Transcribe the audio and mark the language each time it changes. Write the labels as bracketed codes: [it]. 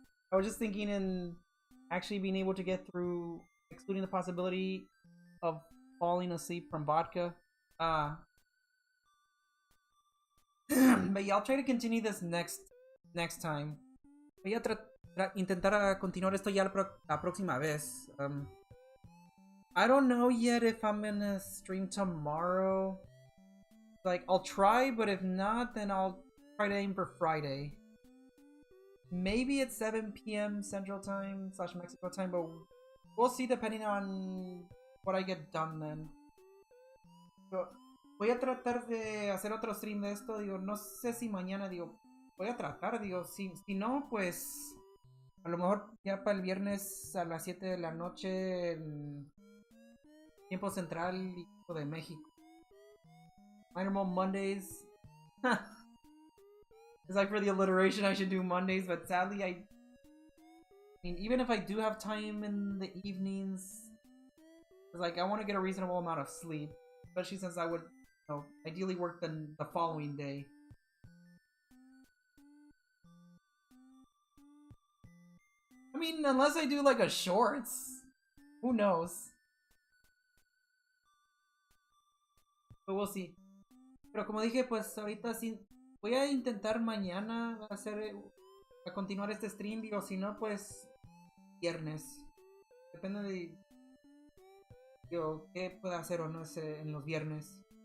[en] I was just thinking in actually being able to get through, excluding the possibility of falling asleep from vodka. But yeah, I'll try to continue this next time. Voy a intentar continuar esto ya la próxima vez. I don't know yet if I'm gonna stream tomorrow. Like, I'll try, but if not, then I'll try to aim for Friday. Maybe it's 7 p.m. Central Time / Mexico time, but we'll see depending on what I get done then. [es] So, voy a tratar de hacer otro stream de esto, digo, no sé si mañana, digo, voy a tratar, digo, si no, pues a lo mejor ya para el viernes a las 7 de la noche en tiempo central y tiempo de México. [en] Normal Mondays. It's like for the alliteration I should do Mondays, but sadly I mean, even if I do have time in the evenings, it's like I want to get a reasonable amount of sleep, especially since I would, you know, ideally work the following day. I mean, unless I do like a shorts, who knows? But we'll see. [es] Pero como dije, pues ahorita sí voy a intentar mañana hacer a continuar este stream, digo, si no, pues viernes. Depende de digo, qué pueda hacer o no en los viernes.